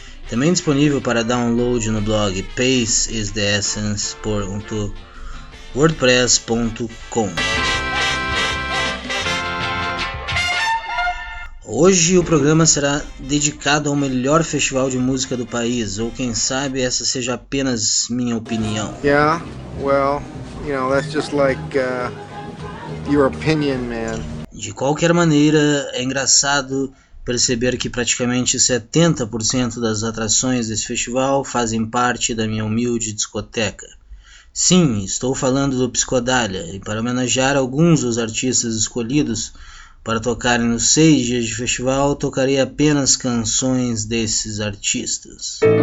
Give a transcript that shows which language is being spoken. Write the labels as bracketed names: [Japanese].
[Portuguese] Também disponível para download no blog pacesistheessence.wordpress.com. Hoje o programa será dedicado ao melhor festival de música do país, ou quem sabe essa seja apenas minha opinião. [English] Yeah, well, you know, that's just like your opinion, man. [Portuguese] De qualquer maneira, é engraçado perceber que praticamente 70% das atrações desse festival fazem parte da minha humilde discoteca. Sim, estou falando do Psicodália, e para homenagear alguns dos artistas escolhidos para tocarem nos 6 dias de festival, tocarei apenas canções desses artistas.